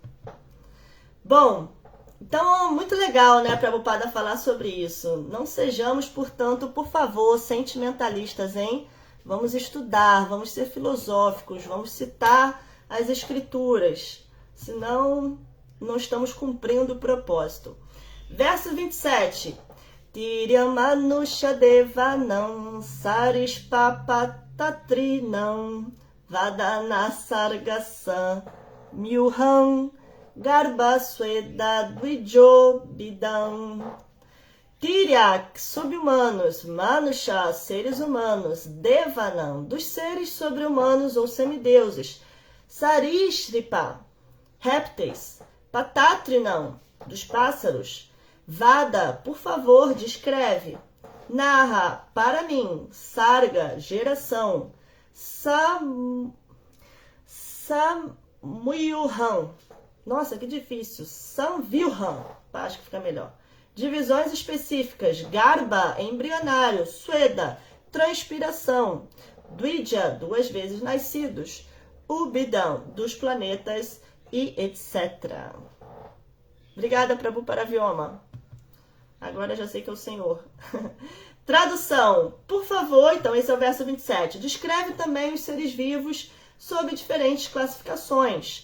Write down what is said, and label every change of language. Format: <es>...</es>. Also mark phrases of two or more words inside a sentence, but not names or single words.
<pt>Bom, então muito legal, né, Prabhupada falar sobre isso. Não sejamos, portanto, por favor, sentimentalistas, hein? Vamos estudar, vamos ser filosóficos, vamos citar as escrituras. Senão, não estamos cumprindo o propósito. Verso 27.</pt> <sa>Tiryamanusha devanam sarispapatatrinam vadana sargasa myuham Garbhasweda Dvijo Bidam.</sa> <pt>Tiryak, sub-humanos, Manusha, seres humanos, Devanam, dos seres sobre-humanos ou semideuses, Sarishripa, répteis, Patatrinam, dos pássaros, Vada, por favor, descreve, Narra, para mim, Sarga, geração, Samuyuham, nossa, que difícil. Samvyuham, acho que fica melhor. Divisões específicas. Garba, embrionário. Sweda, transpiração. Dvija, 2 vezes nascidos. Ubidam, dos planetas e etc. Obrigada, Prabhu Paravyoma. Agora já sei que é o Senhor. Tradução. Por favor, então, esse é o verso 27. Descreve também os seres vivos sob diferentes classificações.</pt>